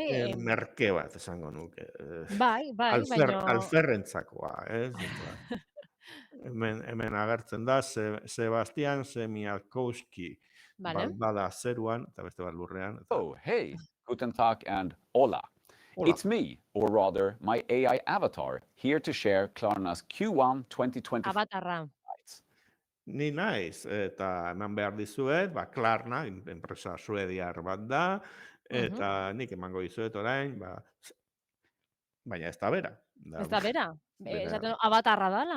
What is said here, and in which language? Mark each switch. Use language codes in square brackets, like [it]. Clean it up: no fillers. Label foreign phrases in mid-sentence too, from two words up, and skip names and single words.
[eu] erabilpen merke bat esango nuke. bai, baino... Alferrentzakoa, ez? Eta hemen agertzen da, Sebastian Semialkowski, Vale. bat bada zeruan, eta beste bat lurrean. Eta, [en] Oh, hey, [de] guten Tag [en] and hola. hola, It's me, or rather, my AI avatar, here to share Klarna's Q1 2025 [eu] Abatarra. [en] highlights. [eu] ni naiz, eta eman behar dizuet, Klarna, enpresa suediar bat da, eta nik emango dizuet orain, baina ez da bera. Ez da bera? Bera. Esaten abatarra dala?